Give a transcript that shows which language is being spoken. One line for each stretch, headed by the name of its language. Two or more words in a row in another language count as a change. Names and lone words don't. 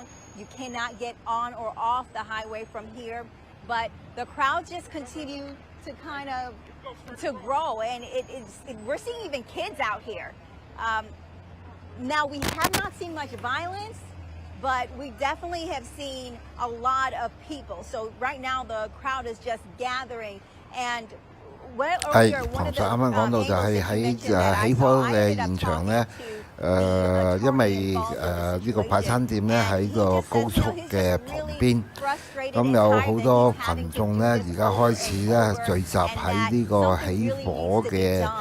English: You cannot get on or off the highway from here, but the crowds just continue to kind of to grow, and we're seeing even kids out here. Now, we have not seen much violence, but we definitely have seen a lot of people. So right now the crowd is just gathering, and
Cantonese: 係，唐 Sir 啱啱講到就係喺起火嘅現場咧，因為呢個快餐店咧喺個高速嘅旁邊，咁有好多群眾咧而家開始咧聚集喺呢個起火嘅